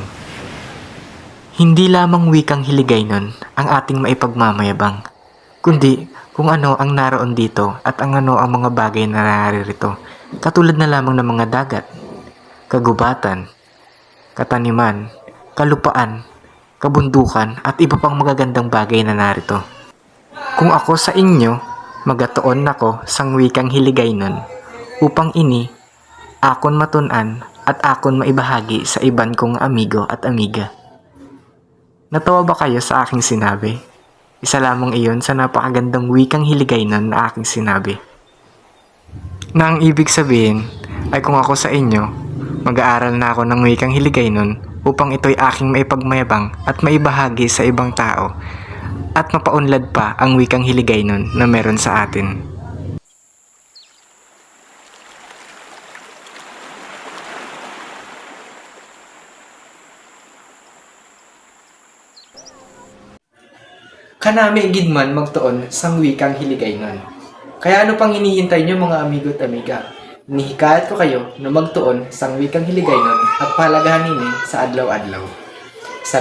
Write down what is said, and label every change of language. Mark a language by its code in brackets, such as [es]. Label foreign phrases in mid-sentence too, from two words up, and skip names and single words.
[tl] Hindi lamang wikang Hiligaynon ang ating maipagmamayabang, kundi kung ano ang naroon dito at ang ano ang mga bagay na naririto, katulad na lamang ng mga dagat, kagubatan, kataniman, kalupaan, kabundukan at iba pang magagandang bagay na narito. Kung ako sa inyo, [hil] magatuon ako sang wikang Hiligaynon upang ini akon matun-an at akon maibahagi sa iban kong amigo at amiga. [tl] Natawa ba kayo sa aking sinabi? Isa lamang iyon sa napakagandang wikang Hiligaynon na aking sinabi. Na ang ibig sabihin ay kung ako sa inyo, mag-aaral na ako ng wikang Hiligaynon upang ito'y aking maipagmayabang at maibahagi sa ibang tao at mapaunlad pa ang wikang Hiligaynon na meron sa atin. [hil] Kanami gidman magtuon sang wikang Hiligaynon. [tl] Kaya ano pang hinihintay nyo mga amigo at amiga? Nihikayat ko kayo na [hil] magtuon sang wikang Hiligaynon [tl] at pahalagahan [hil] nini sa adlaw-adlaw.